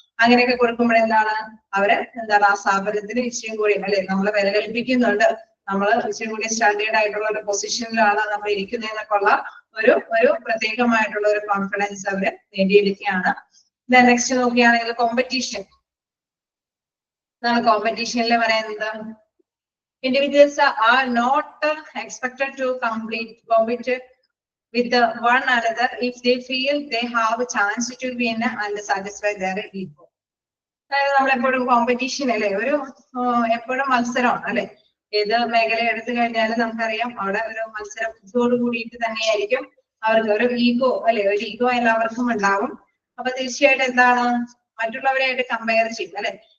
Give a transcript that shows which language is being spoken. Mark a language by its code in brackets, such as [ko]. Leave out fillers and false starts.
[ml] അങ്ങനെയൊക്കെ കൊടുക്കുമ്പോഴെന്താണ് അവര് എന്താണ് ആ സ്ഥാപനത്തിന് ഇച്ചിരി കൂടി അല്ലെ നമ്മളെ വില കൽപ്പിക്കുന്നുണ്ട്, നമ്മൾ ഇച്ചിരി കൂടി സ്റ്റാൻഡേർഡ് ആയിട്ടുള്ള ഒരു പൊസിഷനിലാണ് നമ്മൾ ഇരിക്കുന്നതെന്നൊക്കെ ഉള്ള ഒരു പ്രത്യേകമായിട്ടുള്ള ഒരു കോൺഫിഡൻസ് അവര് നേടിയെടുക്കുകയാണ്. നെക്സ്റ്റ് നോക്കുകയാണെങ്കിൽ കോമ്പറ്റീഷൻ. കോമ്പറ്റീഷനിൽ പറയുന്നത് [en] individuals are not expected to compete with one another if they feel they have a chance to win and satisfy their ego. [ml] അതായത് നമ്മളെപ്പോഴും കോമ്പറ്റീഷൻ അല്ലെ, ഒരു എപ്പോഴും മത്സരമാണ് അല്ലെ. ഏത് മേഖല എടുത്തു കഴിഞ്ഞാലും നമുക്കറിയാം അവിടെ ഒരു മത്സര ബുദ്ധിയോട് കൂടിയിട്ട് തന്നെയായിരിക്കും അവർക്ക് ഒരു ഈഗോ അല്ലെ, ഒരു ഈഗോ എല്ലാവർക്കും ഉണ്ടാവും. അപ്പൊ തീർച്ചയായിട്ടും എന്താണ് മറ്റുള്ളവരായിട്ട് കമ്പയർ ചെയ്യും അല്ലെ.